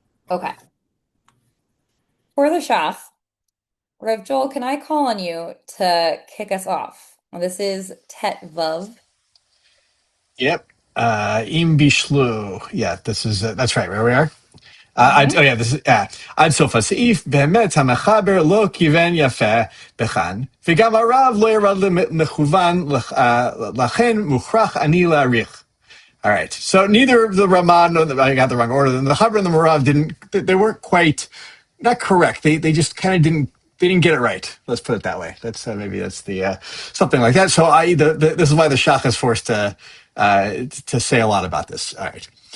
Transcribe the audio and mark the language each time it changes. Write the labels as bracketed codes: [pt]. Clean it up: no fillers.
[en] Okay. For the shach, Rav Joel, can I call on you to kick us off? Well, this is Tet Vav. Yep. [he] Im bishlu. [en] Yeah, this is that's right. Where we are. [he] This is עד סוף הסעיף, באמת המחבר לא כיוון יפה בכאן, וגם הרב לא ירד למכוון, לכן מוכרח אני להעריך. [en] All right, so neither the Ramah, I got the wrong order, the Chaber and the Marav they weren't quite, not correct, they just kind of didn't get it right. Let's put it that way. That's maybe that's the something like that. So this is why the Shach is forced to say a lot about this. All right.